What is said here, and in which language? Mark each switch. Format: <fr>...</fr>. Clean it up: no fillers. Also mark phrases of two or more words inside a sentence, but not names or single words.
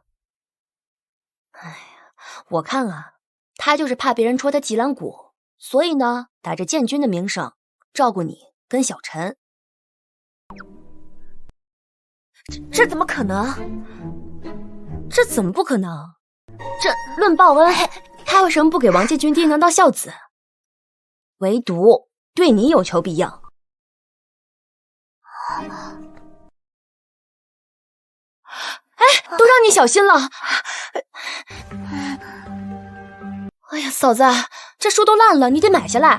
<zh>哎呀，我看啊，她就是怕別人戳她脊梁骨，所以呢，打着建軍的名聲，照顧你跟小陳。這怎麼可能？這怎麼不可能？這論報恩，他為什麼不給王建軍定當孝子？唯獨對你有求必應。都讓你小心了。哎呀，嫂子，這書都爛了，你得買下來。</zh>